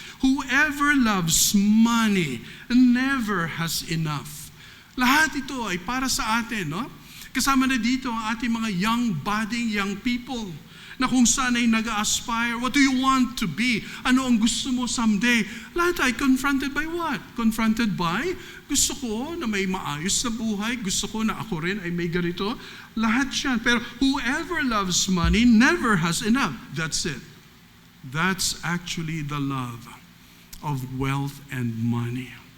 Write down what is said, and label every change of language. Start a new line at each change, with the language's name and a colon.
English: Whoever loves money never has enough.
Filipino: Lahat ito ay para sa atin, no? Kasama na dito ang ating mga young people na kung saan ay nag-aspire.
English: What do you want to be?
Filipino: Ano ang gusto mo
English: someday?
Filipino: Lahat ay confronted by what? Confronted by, gusto ko na may maayos na buhay, gusto ko na ako rin ay may ganito. Lahat yan.
English: Pero whoever loves money never has enough. That's it. That's actually the love of wealth and money.